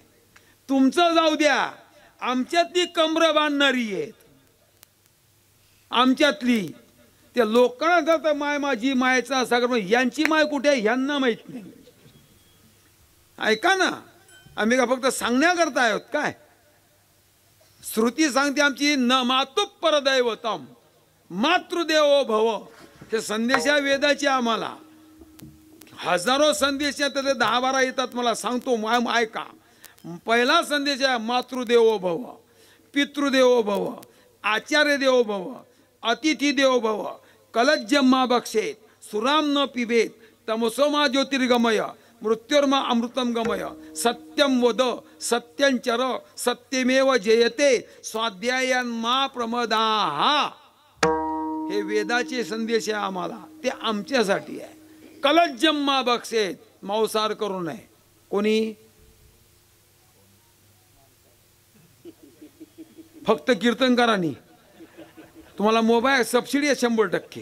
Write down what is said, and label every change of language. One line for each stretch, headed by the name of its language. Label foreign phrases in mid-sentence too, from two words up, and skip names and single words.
Marathi: तुमचं जाऊ द्या, आमच्यातली कमरं बांधणारी आहेत. आमच्यातली त्या लोकांना जातं माय माझी मायचा सागर, यांची माय कुठे आहे यांना माहित नाही. ऐका ना, आम्ही का फक्त सांगण्याकरता आहोत काय? श्रुती सांगते आमची
Sanskrit: न मातु परदैवतम मातृदेवो भव.
Marathi: हे संदेश आहे वेदाचे. आम्हाला हजारो संदेश आहेत, त्यातले 10-12 येतात. मला सांगतो ऐका. पहिला संदेश आहे
Sanskrit: मातृदेवो भव, पितृदेवो भव, आचार्य देवो भव, अतिथी देवो भव, कलज्जम्मा बक्षेत, सुराम न पिबेत, तमसोमा ज्योतिर्गमय, मृत्युर्मा अमृतम गमय, सत्यम वद, सत्यंचर, सत्यमेव जयते, स्वाध्यायन मा प्रमदाहा.
Marathi: हे वेदाचे संदेश आहे आम्हाला, ते आमच्यासाठी आहे.
Sanskrit: कलज्जम्मा बक्षेत,
Marathi: मांसाहार करू नये. कोणी? फक्त कीर्तनकारांनी. तुम्हाला
English: mobile subsidy
Marathi: आहे 100%.